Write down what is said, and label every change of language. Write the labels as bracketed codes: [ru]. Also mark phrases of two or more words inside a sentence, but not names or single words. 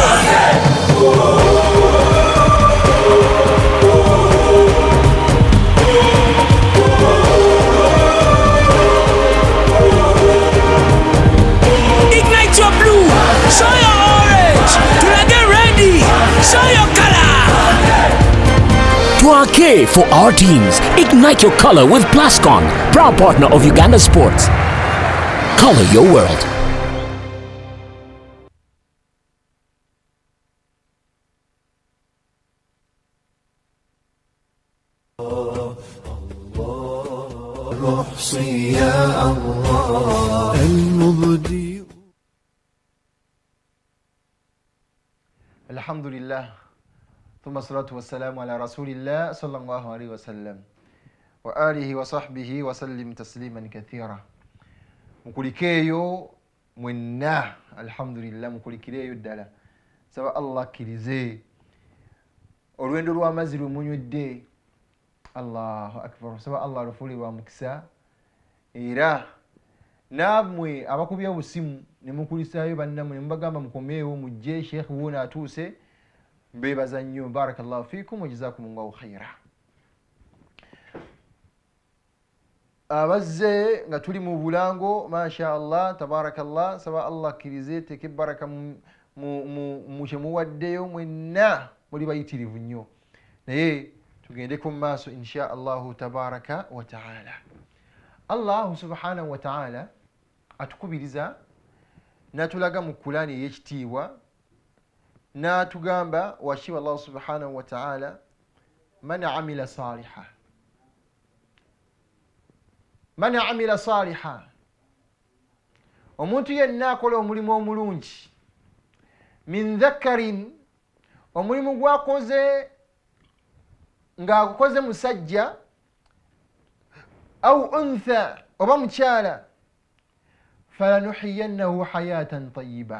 [en] Ignite your blue, show your orange. Do I get ready? Show your color. Twake for our teams. Ignite your color with Plascon, proud partner of Uganda Sports. Color your world. [ar] أحصي يا الله المبدي. الحمد لله ثم الصلاة والسلام على رسول الله صلى الله عليه وسلم وآله وصحبه وسلم تسليما كثيرا. [lg] Mukulikeeyo mwenna alhamdulillah, mukulikireeyo ddala. Saba Allah akkirize olwendo lw'amazzi lwemunywedde. [ar] الله أكبر. [lg] Saba Allah lufuule lwa mukisa, era nammwe abakubya obusimu ne mukulisaayo bannammwe ne mubagamba mukomeewo mujje, Sheikh wuuna atuuse. Mbeebaza nnyo, [ar] بارك الله فيكم وجزاكم الله خيرا. [lg] Abazze nga tuli mu bulango, [ar] ما شاء الله تبارك الله. [lg] Saba Allah akkirize teke baraka mu kyemuwaddeyo mwenna, muli bayitirivu nnyo. Naye tugendeko mu maaso [ar] إن شاء الله تبارك وتعالى. [lg] Allahu [ar] سبحانه وتعالى [lg] atukubiriza n'atulaga mu Qur'ani ey'ekitiibwa n'atugamba washiba Allah [ar] سبحانه وتعالى من عمل صالحا. من عمل صالحا, [lg] omuntu yenna akola omulimu omulungi, [ar] من ذكر, [lg] omulimu gwakoze ng'agukoze musajja, [ar] أو أنثى, [lg] oba mukyala, [ar] فلنحيينه حياة طيبة.